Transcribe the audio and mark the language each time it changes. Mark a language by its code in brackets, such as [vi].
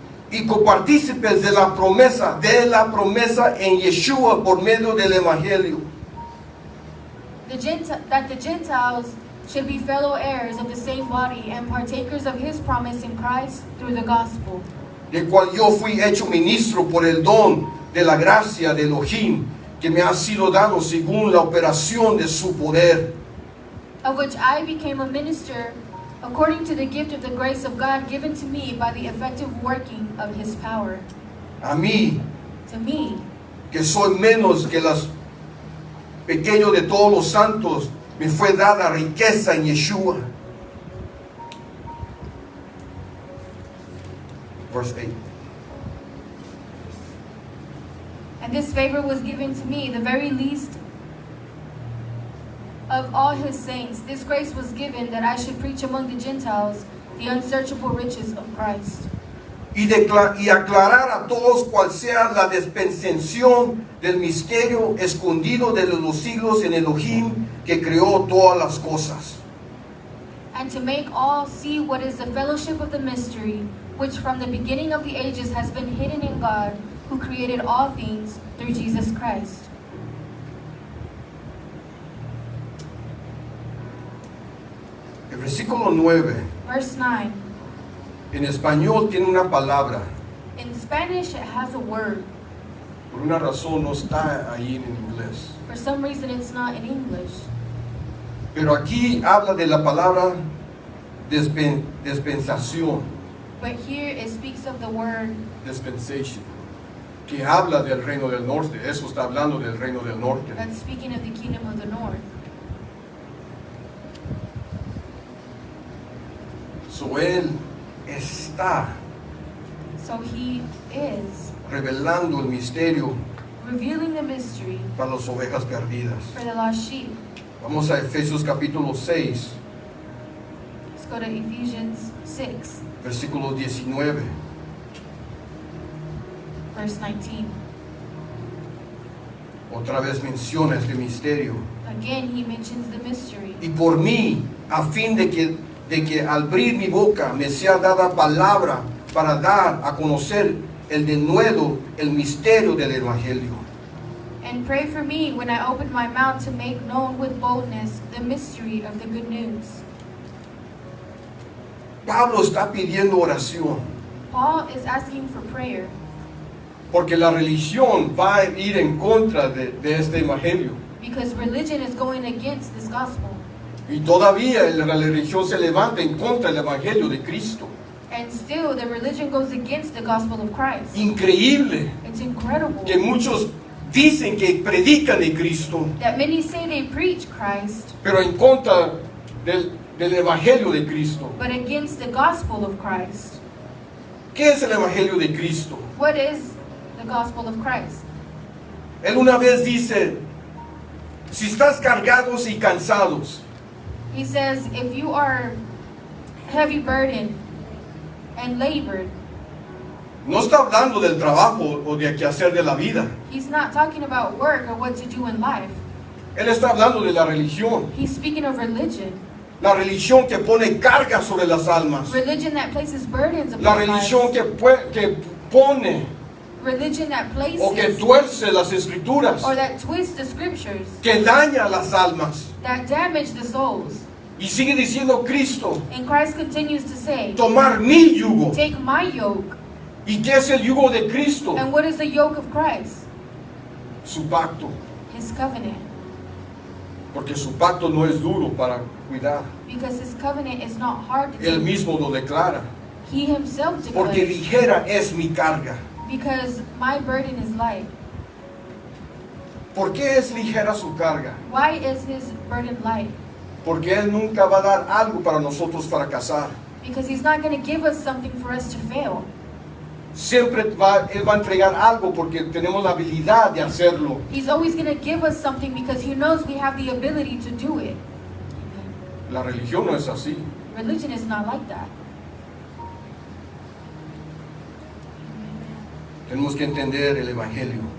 [es] Y copartícipes de la promesa en Yeshua por medio del Evangelio. [en] That the Gentiles should be fellow heirs of the same body and partakers of his promise in Christ through the gospel. [es] Del cual yo fui hecho ministro por el don de la gracia de Elohim, que me ha sido dado según la operación de su poder. [en] Of which I became a minister according to the gift of the grace of God given to me by the effective working of his power. [es] A mí, [en] To me, [es] que soy menos que los pequeños de todos los santos, me fue dada riqueza en Yeshua. [en] Verse 8. and this favor was given to me, the very least of all his saints. This grace was given that I should preach among the Gentiles the unsearchable riches of Christ. [es] Y aclarar a todos cuál sea la dispensación del misterio escondido de los siglos en Elohim, que creó todas las cosas. [en] And to make all see what is the fellowship of the mystery, which from the beginning of the ages has been hidden in God, who created all things through Jesus Christ. [es] El versículo 9, [en] Verse 9. [es] en español tiene una palabra, [en] In Spanish, it has a word. [es] por una razón no está ahí en inglés. [en] For some reason, it's not in English. [es] Pero aquí habla de la palabra dispensación, [en] But here it speaks of the word [es] dispensation, que habla del reino del norte. Eso está hablando del reino del norte. [en] that's speaking of the kingdom of the north. [es] So él está [en] So he is [es] revelando el misterio [en] revealing the mystery [es] para las ovejas perdidas. [en] for the lost sheep. [es] Vamos a Efesios capítulo 6, [en] Let's go to Ephesians 6, [es] versículo 19. [en] verse 19. [es] Otra vez menciona este misterio. [en] Again, he mentions the mystery. [es] Y por mí, a fin de que al abrir mi boca me sea dada palabra para dar a conocer el denuedo, el misterio del Evangelio. [en] And pray for me when I open my mouth to make known with boldness the mystery of the good news. [es] Pablo está pidiendo oración, [en] Paul is asking for prayer [es] porque la religión va a ir en contra de este Evangelio. [en] because religion is going against this gospel. [es] Y todavía la religión se levanta en contra del Evangelio de Cristo. [en] And still, the religion goes against the gospel of Christ. [es] Increíble [en] It's incredible [es] que muchos dicen que predican de Cristo, [en] that many say they preach Christ, [es] pero en contra del Evangelio de Cristo. [en] but against the gospel of Christ. [es] ¿Qué es el Evangelio de Cristo? [en] What is the gospel of Christ? [es] Él una vez dice, si estás cargados y cansados, [en] He says, if you are heavy burdened and labored, [es] no está hablando del trabajo o de qué hacer de la vida. [en] he's not talking about work or what to do in life. [es] Él está hablando de la religión. [en] He's speaking of religion. [es] La religión que pone carga sobre las almas. [en] Religion that places burdens [es] La [en] upon [es] religión [en] lives. [es] que pone [en] Religion that [es] o que [en] places [es] tuerce las escrituras, [en] or that twists the scriptures, [es] que daña las almas. [en] that damage the souls. [es] Y sigue diciendo Cristo, [en] And Christ continues to say, [es] tomar mi yugo. [en] take my yoke. [es] ¿Y qué es el yugo de Cristo? [en] And what is the yoke of Christ? [es] Su pacto. [en] His covenant. [es] Porque su pacto no es duro para cuidar. [en] Because his covenant is not hard to [es] Él [en] take. [es] mismo lo declara. [en] He himself [es] Porque [en] declares, [es] ligera es mi carga. [en] because my burden is light. [es] ¿Por qué es ligera su carga? [en] Why is his burden light? [es] Porque Él nunca va a dar algo para nosotros fracasar. [en] Because he's not going to give us something for us to fail. [es] Siempre Él va a entregar algo porque tenemos la habilidad de hacerlo. [en] He's always going to give us something because he knows we have the ability to do it. [es] La religión no es así. [en] Religion is not like that. [es] Tenemos que entender el Evangelio.